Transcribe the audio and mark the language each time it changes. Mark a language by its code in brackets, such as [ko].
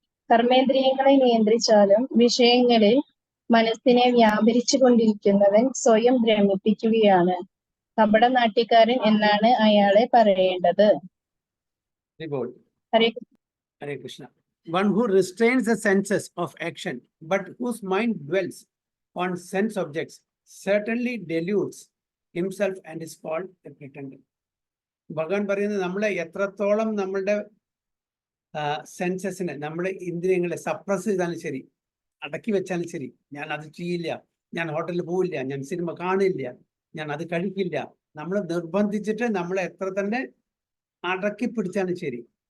[ml] കർമ്മേന്ദ്രിയങ്ങളെ നിയന്ത്രിച്ചാലും വിഷയങ്ങളിൽ മനസ്സിനെ വ്യാപരിച്ചു കൊണ്ടിരിക്കുന്നവൻ സ്വയം ഭ്രമിപ്പിക്കുകയാണ്. കപടനാട്യക്കാരൻ എന്നാണ് അയാളെ പറയേണ്ടത്. ഹരേ Krishna. [en] One who restrains the senses of action but whose mind dwells on sense objects certainly deludes himself and is called a pretender. [ml] ഭഗവാൻ പറയുന്നത്, നമ്മളെ എത്രത്തോളം നമ്മളുടെ സെൻസസിനെ, നമ്മുടെ ഇന്ദ്രിയങ്ങളെ സപ്രസ് ചെയ്താലും ശരി, അടക്കി വെച്ചാലും ശരി, ഞാൻ അത് ചെയ്യില്ല, ഞാൻ ഹോട്ടലിൽ പോവില്ല, ഞാൻ സിനിമ കാണില്ല, ഞാൻ അത് കഴിക്കില്ല, നമ്മൾ നിർബന്ധിച്ചിട്ട് നമ്മളെ എത്ര തന്നെ അടക്കി പിടിച്ചാലും ശരി.